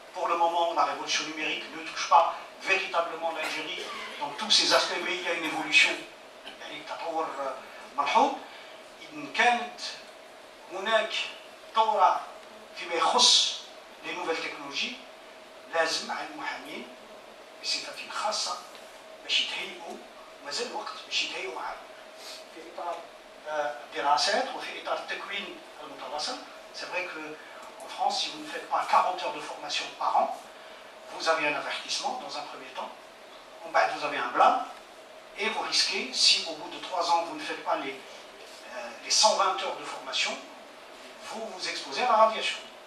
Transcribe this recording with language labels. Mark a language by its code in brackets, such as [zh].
[fr] Pour le moment, la révolution numérique ne touche pas véritablement l'Algérie dans tous ses aspects, mais il y a une évolution. [ar] يعني تطور ملحوظ. إن كانت هناك ثورة فيما يخص [fr] les nouvelles technologies [ar] لازم على المحامين بصفة خاصة باش يتهيئوا مازال الوقت باش يتهيئوا في إطار الدراسات وفي إطار التكوين المتواصل. [fr] C'est vrai qu'en France, si vous ne faites pas 40 heures de formation par an, vous avez un avertissement dans un premier temps, vous avez un blâme, et vous risquez, si au bout de 3 ans vous ne faites pas les 120 heures de formation, vous vous exposez à la radiation.